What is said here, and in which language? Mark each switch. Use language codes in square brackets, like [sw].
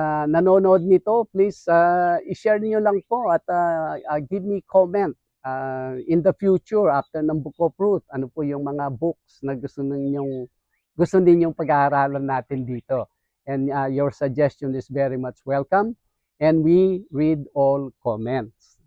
[tl] nanonood nito, please i-share niyo lang po at [en] give me comment in the future after [tl] ng Book of Ruth. Ano po yung mga books na gusto ninyong pag-aaralan natin dito. [en] And your suggestion is very much welcome. And we read all comments.